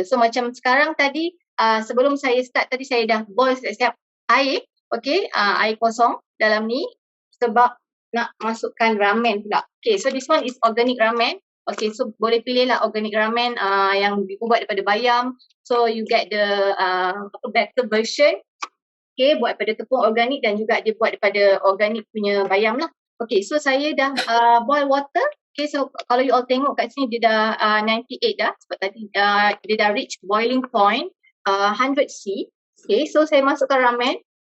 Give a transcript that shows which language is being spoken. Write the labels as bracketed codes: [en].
[ms] So macam sekarang tadi, sebelum saya start tadi saya dah boil siap-siap air. Okay, air kosong dalam ni sebab nak masukkan ramen pula. [en] Okay, so this one is organic ramen. [ms] Okay, so boleh pilih lah organic ramen yang dibuat daripada bayam. [en] So you get the better version. [ms] Okay, buat daripada tepung organik dan juga dia buat daripada organik punya bayam lah. Okay, so saya dah boil water. Okay, so kalau you all tengok kat sini dia dah 98 dah. Sebab tadi dia dah [en] reach boiling point [ms] 100C. Okay, so saya masukkan ramen.